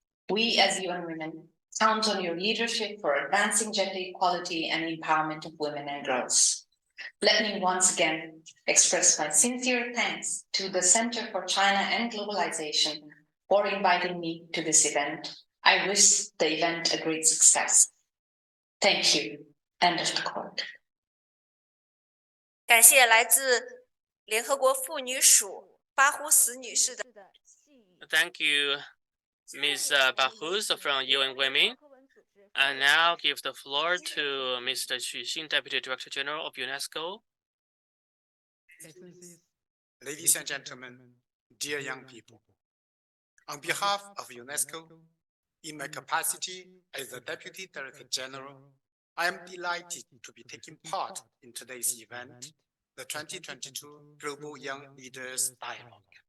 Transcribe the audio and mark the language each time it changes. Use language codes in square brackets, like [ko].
[en] We as UN Women count on your leadership for advancing gender equality and empowerment of women and girls. Let me once again express my sincere thanks to the Center for China and Globalization for inviting me to this event. I wish the event a great success. Thank you. End of the quote. [zh] 感谢来自联合国妇女署巴胡斯女士的。 [en] Thank you, Ms. Bahus from UN Women. I now give the floor to Mr. Xu Xin, Deputy Director General of UNESCO. Ladies and gentlemen, dear young people, on behalf of UNESCO, in my capacity as the Deputy Director General, I am delighted to be taking part in today's event, the 2022 Global Young Leaders Dialogue.